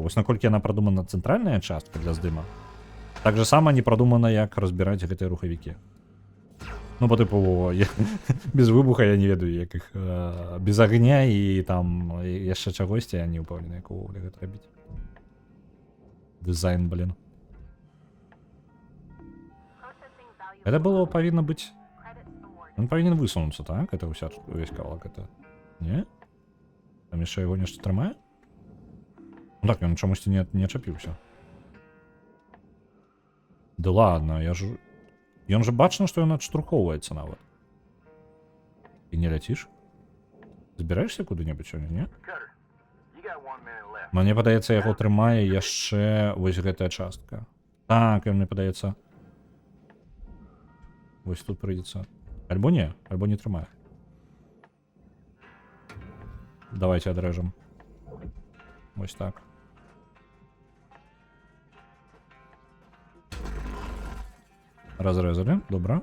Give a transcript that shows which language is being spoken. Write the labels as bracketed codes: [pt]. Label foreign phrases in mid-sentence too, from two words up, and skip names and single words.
[be] Вось наколькі яна прадумана цэнтральная частка для здыма, так же сама не прадумана, як разбіраць гэтыя рухавікі. Ну, по тыпу, без выбуха я не ведаю, як іх без агня і там яшчэ чагосьці, я не ўпэўнены, як увогуле гэта рабіць. Дызайн, блин. [en] Processing value. [ru] Это было [be] павінна быць... [en] Credits awarded. [be] Он павінен высунуцца, так? Это ўся увесь кавалак, это... Не? Там яшчэ яго нешта трымае? Ну так, ён чамусьці не чапіўся. [ru] Да ладно, я ж... [be] Ён же бачна, што ён адштурхоўваецца нават. І не ляціш? Збіраешся куды-небудзь сёння, не? [en] Cutter, you got 1 minute left. [be] Мне падаецца, яго трымае яшчэ вось гэтая частка. Так, мне падаецца. Вось тут прыйдзецца. Альбо не трымае. Давайте адрэжам. Вось так. Разрэзалі, добра.